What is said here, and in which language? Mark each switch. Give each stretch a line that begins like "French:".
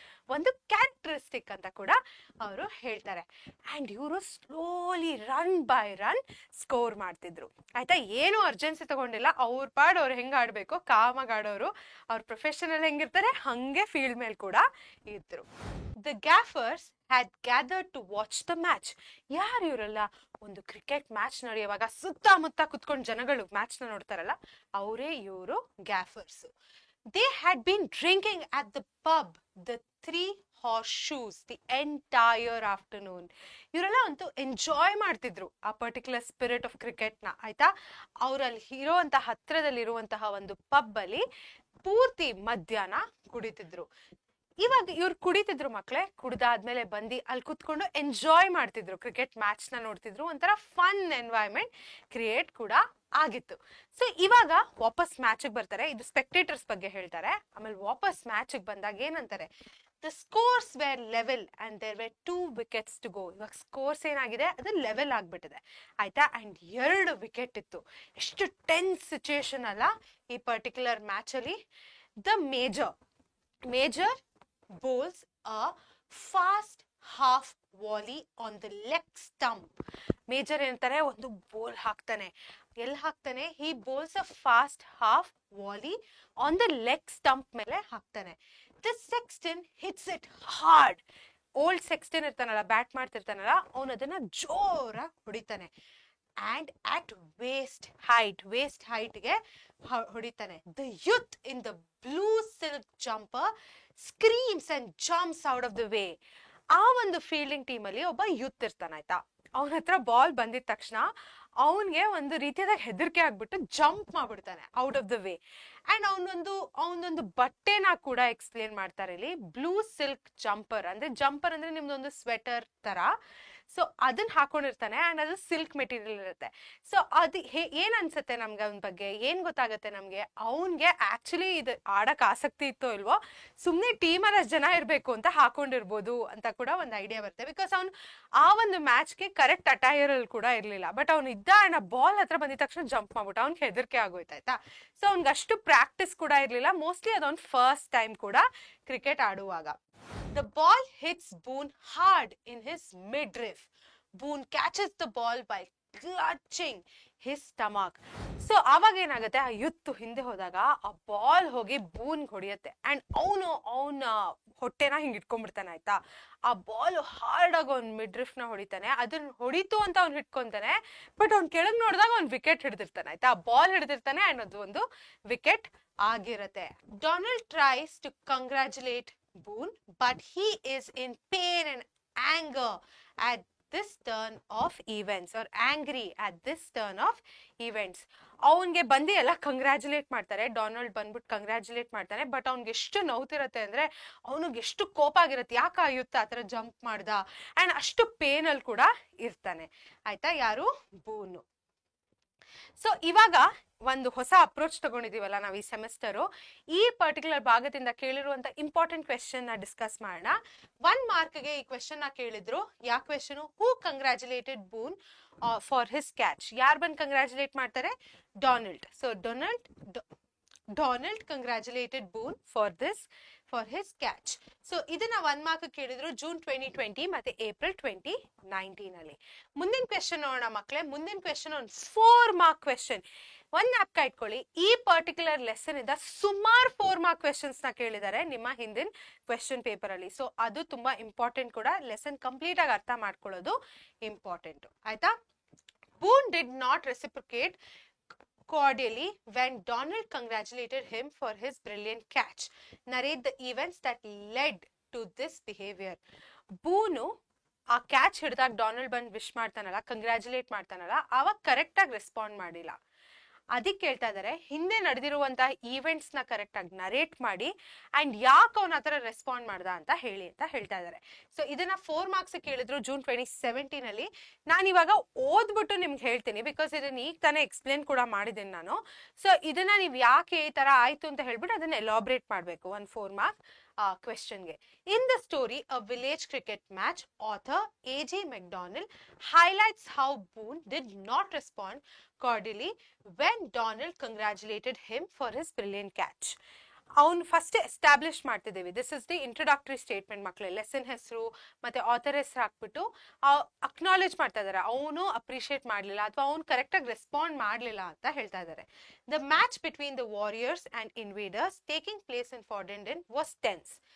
Kannada: ಒಂದು ಕ್ಯಾರೆಕ್ಟರಿಸ್ಟಿಕ್ ಅಂತ ಕೂಡ ಅವರು ಹೇಳ್ತಾರೆ. ಅಂಡ್ ಇವರು slowly run by run score ಮಾಡ್ತಿದ್ರು. ಆಯ್ತಾ, ಏನು ಅರ್ಜೆನ್ಸಿ ತಗೊಂಡಿಲ್ಲ, ಅವ್ರ ಪಾಡ್ ಅವ್ರು ಹೆಂಗ್ ಆಡ್ಬೇಕು ಕಾಮಾಗಿ ಆಡೋರು. ಅವ್ರ ಪ್ರೊಫೆಷನಲ್ ಹೆಂಗಿರ್ತಾರೆ ಹಂಗೆ ಫೀಲ್ಡ್ ಮೇಲೆ ಕೂಡ ಇದ್ರು.
English: The gaffers had gathered to watch the match.
Kannada: ಯಾರು ಇವರೆಲ್ಲ? ಒಂದು ಕ್ರಿಕೆಟ್ ಮ್ಯಾಚ್ ನಡೆಯುವಾಗ ಸುತ್ತಮುತ್ತ ಕುತ್ಕೊಂಡು ಜನಗಳು ಮ್ಯಾಚ್ ನ ನೋಡ್ತಾರಲ್ಲ, ಅವರೇ ಇವರು ಗ್ಯಾಫರ್ಸ್.
English: They had been drinking at the pub the Three Horseshoes the entire afternoon.
Kannada: ಇವರೆಲ್ಲ ಅಂತೂ ಎಂಜಾಯ್ ಮಾಡ್ತಿದ್ರು ಆ ಪರ್ಟಿಕ್ಯುಲರ್ ಸ್ಪಿರಿಟ್ ಆಫ್ ಕ್ರಿಕೆಟ್ ನ. ಆಯ್ತಾ, ಅವರಲ್ಲಿ ಇರುವಂತಹ ಹತ್ರದಲ್ಲಿರುವಂತಹ ಒಂದು ಪಬ್ ಅಲ್ಲಿ ಪೂರ್ತಿ ಮಧ್ಯಾಹ್ನ ಕುಡಿತಿದ್ರು. ಇವಾಗ ಇವ್ರು ಕುಡಿತಿದ್ರು ಮಕ್ಳೇ, ಕುಡ್ದಾದ್ಮೇಲೆ ಬಂದು ಅಲ್ಲಿ ಕುತ್ಕೊಂಡು ಎಂಜಾಯ್ ಮಾಡ್ತಿದ್ರು, ಕ್ರಿಕೆಟ್ ಮ್ಯಾಚ್ ನ ನೋಡ್ತಿದ್ರು. ಒಂಥರ ಫನ್ ಎನ್ವೈರ್ಮೆಂಟ್ ಕ್ರಿಯೇಟ್ ಕೂಡ ಆಗಿತ್ತು. ಸೊ ಇವಾಗ ವಾಪಸ್ ಮ್ಯಾಚ್ ಬರ್ತಾರೆ. ಇದು ಸ್ಪೆಕ್ಟೇಟರ್ಸ್ ಬಗ್ಗೆ ಹೇಳ್ತಾರೆ. ಆಮೇಲೆ ವಾಪಸ್ ಮ್ಯಾಚ್ ಬಂದಾಗ ಏನಂತಾರೆ,
English: The scores were level and there were 2 wickets to go.
Kannada: ಇವಾಗ ಸ್ಕೋರ್ಸ್ ಏನಾಗಿದೆ, ಅದು ಲೆವೆಲ್ ಆಗ್ಬಿಟ್ಟಿದೆ. ಆಯ್ತಾ, ಅಂಡ್ 2 ವಿಕೆಟ್ ಇತ್ತು. ಎಷ್ಟು ಟೆನ್ಸ್ ಸಿಚುಯೇಷನ್ ಅಲ್ಲ ಈ ಪರ್ಟಿಕ್ಯುಲರ್ ಮ್ಯಾಚ್ ಅಲ್ಲಿ.
English: The major bowls a fast half volley on the leg stump.
Kannada: Major ಏನಂತಾರೆ, ಒಂದು ಬೋಲ್ ಹಾಕ್ತಾನೆ. ಎಲ್ಲಿ ಹಾಕ್ತಾನೆ?
English: he bowls a fast half volley on the leg stump
Kannada: ಮೇಲೆ ಹಾಕ್ತಾನೆ.
English: the sexton hits it hard.
Kannada: Old ಸೆಕ್ಸ್ಟನ್ ಇರ್ತಾನಲ್ಲ, bat ಮಾಡ್ತಿರ್ತಾನಲ್ಲ, ಅವನು ಅದನ್ನ ಜೋರಾಗಿ ಹೊಡಿತಾನೆ.
English: and at waist height
Kannada: ಗೆ ಹೊಡಿತಾನೆ.
English: the youth in the blue silk jumper screams and jumps out of the way.
Kannada: ಆ ಒಂದು ಫೀಲ್ಡಿಂಗ್ ಟೀಮ್ ಅಲ್ಲಿ ಒಬ್ಬ ಯೂತ್ ಇರ್ತಾನ. ಆಯ್ತಾ, ಅವನ ಹತ್ರ ಬಾಲ್ ಬಂದಿದ ತಕ್ಷಣ ಅವನ್ಗೆ ಒಂದು ರೀತಿಯಾದ ಹೆದರಿಕೆ ಆಗ್ಬಿಟ್ಟು jump ಮಾಡ್ಬಿಡ್ತಾನೆ
English: Out of the way.
Kannada: And ಅವನೊಂದು ಬಟ್ಟೆನ ಕೂಡ ಎಕ್ಸ್ಪ್ಲೇನ್ ಮಾಡ್ತಾರೆ ಇಲ್ಲಿ. ಬ್ಲೂ ಸಿಲ್ಕ್ ಜಂಪರ್ ಅಂದ್ರೆ ನಿಮ್ದೊಂದು ಸ್ವೆಟರ್ ತರ. ಸೊ ಅದನ್ನ ಹಾಕೊಂಡಿರ್ತಾನೆ ಅಂಡ್ ಅದು ಸಿಲ್ಕ್ ಮೆಟೀರಿಯಲ್ ಇರುತ್ತೆ. ಸೊ ಅದು ಏನ್ ಅನ್ಸುತ್ತೆ ನಮ್ಗೆ ಅವನ ಬಗ್ಗೆ, ಏನ್ ಗೊತ್ತಾಗತ್ತೆ ನಮ್ಗೆ, ಅವನ್ಗೆ ಆಕ್ಚುಲಿ ಇದು ಆಡಕ್ ಆಸಕ್ತಿ ಇತ್ತೋ ಇಲ್ವೋ, ಸುಮ್ನೆ ಟೀಮಲ್ಲಿ ಅಷ್ಟು ಜನ ಇರ್ಬೇಕು ಅಂತ ಹಾಕೊಂಡಿರ್ಬೋದು ಅಂತ ಕೂಡ ಒಂದು ಐಡಿಯಾ ಬರುತ್ತೆ. ಬಿಕಾಸ್ ಅವ್ನು ಆ ಒಂದು ಮ್ಯಾಚ್ಗೆ ಕರೆಕ್ಟ್ ಅಟೈರ್ ಅಲ್ಲಿ ಕೂಡ ಇರ್ಲಿಲ್ಲ. ಬಟ್ ಅವ್ನು ಇದ್ದ ಅಂಡ್ ಬಾಲ್ ಹತ್ರ ಬಂದಿದ ತಕ್ಷಣ ಜಂಪ್ ಮಾಡ್ಬಿಟ್ಟು ಅವ್ನಿಗೆ ಹೆದರಿಕೆ ಆಗೋಯ್ತಾಯ್ತಾ. ಸೊ ಅವ್ನಿಗೆ ಅಷ್ಟು ಪ್ರಾಕ್ಟೀಸ್ ಕೂಡ ಇರ್ಲಿಲ್ಲ. ಮೋಸ್ಟ್ಲಿ ಅದೊಂದು ಫಸ್ಟ್ ಟೈಮ್ ಕೂಡ ಕ್ರಿಕೆಟ್ ಆಡುವಾಗ.
English: The ball hits Boone hard in his midriff. Boone catches the ball by clutching his stomach.
Kannada: So ಅವಾಗ ಏನಾಗುತ್ತೆ, ಆ ಯುತ್ತು ಹಿಂದೆ ಹೋದಾಗ ಆ ಬಾಲ್ ಹೋಗಿ ಬೂನ್ ಹೊಡಿಯತ್ತೆ ಅಂಡ್ ಅವನ ಹೊಟ್ಟೆನ ಹಿಂಗ್ ಇಟ್ಕೊಂಡ್ಬಿಡ್ತಾನೆ. ಆಯ್ತಾ, ಆ ಬಾಲ್ ಹಾರ್ಡ್ ಆಗಿ ಅವ್ನ್ ಮಿಡ್ರಿಫ್ ನ ಹೊಡಿತಾನೆ. ಅದನ್ನ ಹೊಡಿತು ಅಂತ ಅವ್ನು ಹಿಡ್ಕೊಂತಾನೆ. ಬಟ್ ಅವ್ನ್ ಕೆಳಗ್ ನೋಡಿದಾಗ ಅವ್ನ್ ವಿಕೆಟ್ ಹಿಡ್ದಿರ್ತಾನೆ. ಆಯ್ತಾ, ಆ ಬಾಲ್ ಹಿಡ್ದಿರ್ತಾನೆ ಅಂಡ್ ಅದು ಒಂದು ವಿಕೆಟ್ ಆಗಿರತ್ತೆ.
English: Donald tries to congratulate Boone, but he is in pain and anger at this turn of events, or angry at this turn of events.
Kannada: ಅವನ್ಗೆ ಬಂದು ಎಲ್ಲ ಕಂಗ್ರಾಚುಲೇಟ್ ಮಾಡ್ತಾರೆ. ಡೊನಾಲ್ಡ್ ಬಂದ್ಬಿಟ್ಟು ಕಂಗ್ರಾಚುಲೇಟ್ ಮಾಡ್ತಾನೆ. ಬಟ್ ಅವ್ನಿಗೆ ಎಷ್ಟು ನೋವ್ತಿರತ್ತೆ ಅಂದ್ರೆ, ಅವನಿಗೆ ಎಷ್ಟು ಕೋಪ ಆಗಿರತ್ತೆ, ಯಾಕೆ ಆಯುತ್ತ ಆತರ ಜಂಪ್ ಮಾಡ್ದ ಅಂಡ್ ಅಷ್ಟು ಪೇನ್ ಅಲ್ಲಿ ಕೂಡ ಇರ್ತಾನೆ. ಆಯ್ತಾ, ಯಾರು? ಬೂನು. ಸೊ ಇವಾಗ ಒಂದು ಹೊಸ ಅಪ್ರೋಚ್ ತಗೊಂಡಿದೀವಲ್ಲ ನಾವು ಈ ಸೆಮಿಸ್ಟರ್, ಈ ಪರ್ಟಿಕ್ಯುಲರ್ ಭಾಗದಿಂದ ಕೇಳಿರುವಂತ ಇಂಪಾರ್ಟೆಂಟ್ ಕ್ವೆಶ್ಚನ್ ನ ಡಿಸ್ಕಸ್ ಮಾಡೋಣ. 1 ಮಾರ್ಕ್ಗೆ ಈ ಕ್ವೆಶ್ಚನ್ ನ ಕೇಳಿದ್ರು. ಯಾವ question?
English: Who congratulated Boone for his catch.
Kannada: ಯಾರು ಬಂದು ಕಂಗ್ರಾಚುಲೇಟ್ ಮಾಡ್ತಾರೆ? Donald.
English: So Donald congratulated Boone for his catch.
Kannada: So ಇದನ್ನ 1 ಮಾರ್ಕ್ ಕೇಳಿದ್ರು ಜೂನ್ 2020 ಮತ್ತೆ ಏಪ್ರಿಲ್ 2019 ಅಲ್ಲಿ. ಮುಂದಿನ ಕ್ವೆಶ್ಚನ್ ನೋಡೋಣ ಮಕ್ಕಳೇ. ಮುಂದಿನ ಕ್ವೆಶ್ಚನ್ ಒಂದು 4 ಮಾರ್ಕ್ ಕ್ವೆಶ್ಚನ್. ಒಂದ್ ಜ್ಞಾಪಕ ಇಟ್ಕೊಳ್ಳಿ, ಈ ಪರ್ಟಿಕ್ಯುಲರ್ ಲೆಸನ್ ಇಂದ ಸುಮಾರು 4 ಮಾರ್ಕ್ ಕ್ವೆಶ್ಚನ್ಸ್ ನ ಕೇಳಿದ್ದಾರೆ ನಿಮ್ಮ ಹಿಂದಿನ ಕ್ವೆಶ್ಚನ್ ಪೇಪರ್ ಅಲ್ಲಿ. ಸೊ ಅದು ತುಂಬಾ ಇಂಪಾರ್ಟೆಂಟ್ ಕೂಡ. ಲೆಸನ್ ಕಂಪ್ಲೀಟ್ ಆಗಿ ಅರ್ಥ ಮಾಡ್ಕೊಳ್ಳೋದು ಇಂಪಾರ್ಟೆಂಟ್. ಆಯ್ತಾ?
English: Boone did not reciprocate cordially when Donald congratulated him for his brilliant catch. Narrate the events that led to this behavior.
Kannada: ಬೂನು ಆ ಕ್ಯಾಚ್ ಹಿಡಿದಾಗ ಡೊನಾಲ್ಡ್ ಬಂದು ವಿಶ್ ಮಾಡ್ತಾನಲ್ಲ, ಕಂಗ್ರಾಚುಲೇಟ್ ಮಾಡ್ತಾನಲ್ಲ, ಅವಾಗ ಕರೆಕ್ಟ್ ಆಗಿ ರೆಸ್ಪಾಂಡ್ ಮಾಡಿಲ್ಲ. ಅದಕ್ಕೆ ಹೇಳ್ತಾ ಇದಾರೆ, ಹಿಂದೆ ನಡೆದಿರುವಂತಹ ಈವೆಂಟ್ಸ್ ನ ಕರೆಕ್ಟ್ ಆಗಿ ನರೇಟ್ ಮಾಡಿ ಅಂಡ್ ಯಾಕೆ ಅವನ ಹತ್ರ ರೆಸ್ಪಾಂಡ್ ಮಾಡ್ದ ಅಂತ ಹೇಳಿ ಅಂತ ಹೇಳ್ತಾ ಇದಾರೆ. ಸೊ ಇದನ್ನ 4 ಮಾರ್ಕ್ಸ್ ಕೇಳಿದ್ರು ಜೂನ್ 2017 ಅಲ್ಲಿ. ನಾನು ಇವಾಗ ಓದ್ಬಿಟ್ಟು ನಿಮ್ಗೆ ಹೇಳ್ತೀನಿ, ಬಿಕಾಸ್ ಇದನ್ನ ಈಗ ತಾನೇ ಎಕ್ಸ್ಪ್ಲೇನ್ ಕೂಡ ಮಾಡಿದ್ದೀನಿ ನಾನು. ಸೊ ಇದನ್ನ ನೀವು ಯಾಕೆ ಈ ತರ ಆಯ್ತು ಅಂತ ಹೇಳ್ಬಿಟ್ಟು ಅದನ್ನ ಎಲಾಬ್ರೇಟ್ ಮಾಡ್ಬೇಕು ಒಂದು 4 mark ಕ್ವೆಶ್ಚನ್ಗೆ.
English: In the story a village cricket match, author A.J. McDonnell highlights how Boone did not respond cordially when Donald congratulated him for his brilliant catch.
Kannada: ಅವ್ನು ಫಸ್ಟ್ ಎಸ್ಟಾಬ್ಲಿಷ್ ಮಾಡ್ತಿದ್ದೀವಿ.
English: this is the introductory statement
Kannada: ಮಕ್ಕಳೇ. Lesson ಹೆಸರು ಮತ್ತೆ author ಹೆಸರು ಹಾಕ್ಬಿಟ್ಟು acknowledge ಮಾಡ್ತಾ ಇದಾರೆ, ಅವನು ಅಪ್ರಿಷಿಯೇಟ್ ಮಾಡಲಿಲ್ಲ ಅಥವಾ ಅವ್ನು ಕರೆಕ್ಟಾಗಿ ರೆಸ್ಪಾಂಡ್ ಮಾಡಲಿಲ್ಲ ಅಂತ ಹೇಳ್ತಾ ಇದ್ದಾರೆ.
English: The match between the warriors and invaders taking place in Fordenden was tense.